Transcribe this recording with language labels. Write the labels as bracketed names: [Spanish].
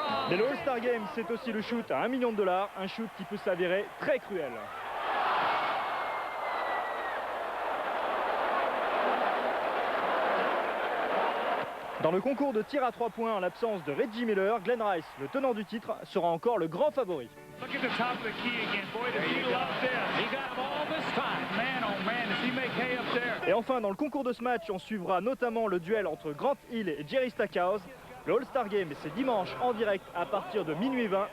[French] Mais le All-Star Game, c'est aussi le shoot à $1 million, un shoot qui peut s'avérer très cruel. Dans le concours de tir à 3 points, en l'absence de Reggie Miller, Glenn Rice, le tenant du titre, sera encore le grand favori. [English] Look at the top of the key again. Boy, does he love this. He got him all this time. Man, oh man, does he make hay up there. [French] Et enfin, dans le concours de ce match, on suivra notamment le duel entre Grant Hill et Jerry Stackhouse. Le All-Star Game, c'est dimanche en direct à partir de minuit 20.